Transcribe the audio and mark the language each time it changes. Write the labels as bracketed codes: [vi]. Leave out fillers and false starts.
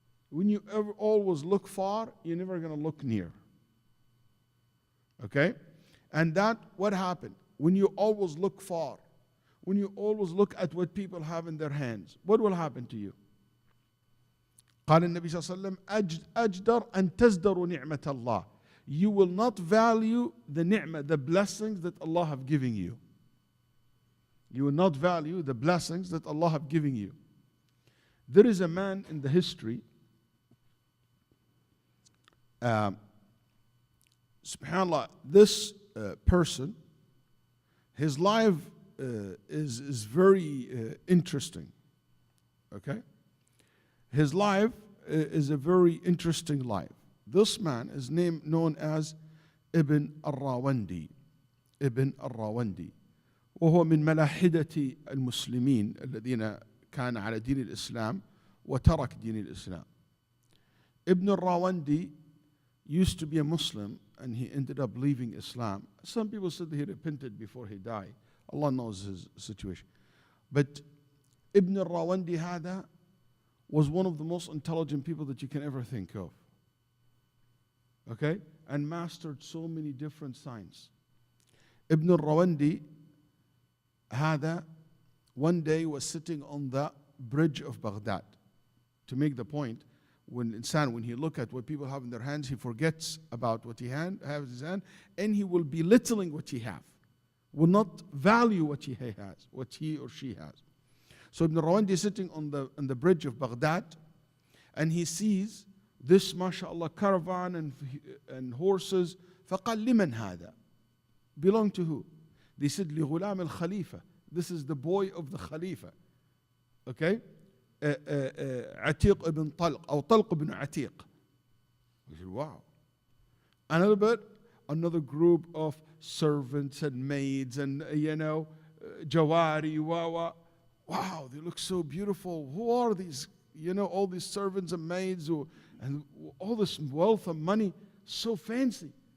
[en] When you always look far, you're never going to look near. Okay? And that, what happened? When you always look far, when you always look at what people have in their hands, what will happen to you? [ar] قال النبي صلى الله عليه وسلم أجدر أن تزدروا نعمة الله. [en] You will not value the ni'mah, the blessings that Allah have given you. You will not value the blessings that Allah have given you. There is a man in the history, subhanAllah, this person, his life is very interesting. Okay? His life, is a very interesting life. This man is known as Ibn al-Rawandi. Ibn al-Rawandi. [ar] وهو من ملاحدة المسلمين الذين كان على دين الإسلام وترك دين الإسلام. [en] Ibn al-Rawandi used to be a Muslim and he ended up leaving Islam. Some people said that he repented before he died. Allah knows his situation. But Ibn al-Rawandi [ar] هذا [en] was one of the most intelligent people that you can ever think of. Okay? And mastered so many different science. Ibn al-Rawandi [ar] هذا [en] one day was sitting on the bridge of Baghdad. To make the point, when he look at what people have in their hands, he forgets about what he has in his hand, and he will be belittling what he have, will not value what he has, what he or she has. So Ibn Rawandi is sitting on the bridge of Baghdad, and he sees this, mashallah, caravan and horses. [ar] فقال لمن هذا? [en] Belong to who? They said [ar] لغلام الخليفة. [en] This is the boy of the Khalifa. Okay? [ar] عتيق ibn طلق أو طلق ibn عتيق. [en] We said, wow. Another group of servants and maids and jawari, wow, they look so beautiful. Who are these? All these servants and maids and all this wealth and money, so fancy.